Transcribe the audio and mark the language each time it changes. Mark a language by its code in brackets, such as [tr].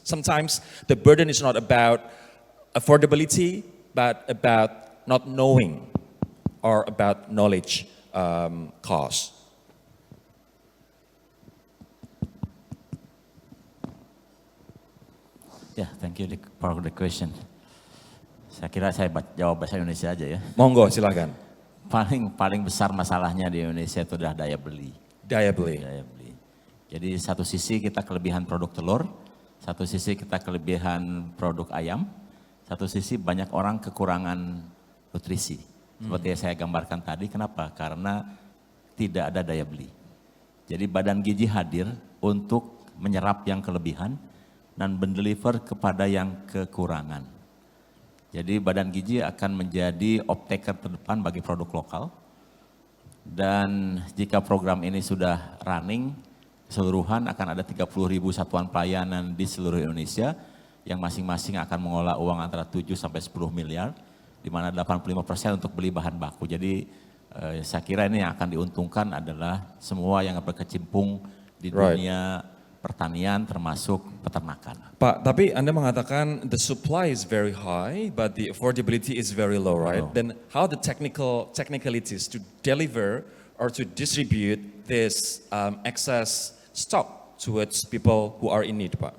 [en] Sometimes the burden is not about affordability, but about not knowing or about knowledge cost. Yeah, thank you for the question. [id] Saya kira saya jawab bahasa Indonesia aja ya. Monggo, silakan. Paling besar masalahnya di Indonesia itu adalah daya beli. Daya beli. Daya beli. Jadi satu sisi kita kelebihan produk telur, satu sisi kita kelebihan produk ayam, satu sisi banyak orang kekurangan nutrisi. Seperti yang saya gambarkan tadi, kenapa? Karena tidak ada daya beli. Jadi Badan Gizi hadir untuk menyerap yang kelebihan dan mendeliver kepada yang kekurangan. Jadi Badan Gizi akan menjadi off-taker terdepan bagi produk lokal. Dan jika program ini sudah running, keseluruhan akan ada 30.000 satuan pelayanan di seluruh Indonesia yang masing-masing akan mengolah uang antara 7 sampai 10 miliar, di mana 85% untuk beli bahan baku. Jadi saya kira ini yang akan diuntungkan adalah semua yang berkecimpung di dunia pertanian termasuk peternakan. Pak, tapi Anda mengatakan [en] the supply is very high, but the affordability is very low, right? Then how the technicalities to deliver or to distribute this excess stock towards people who are in need, Pak?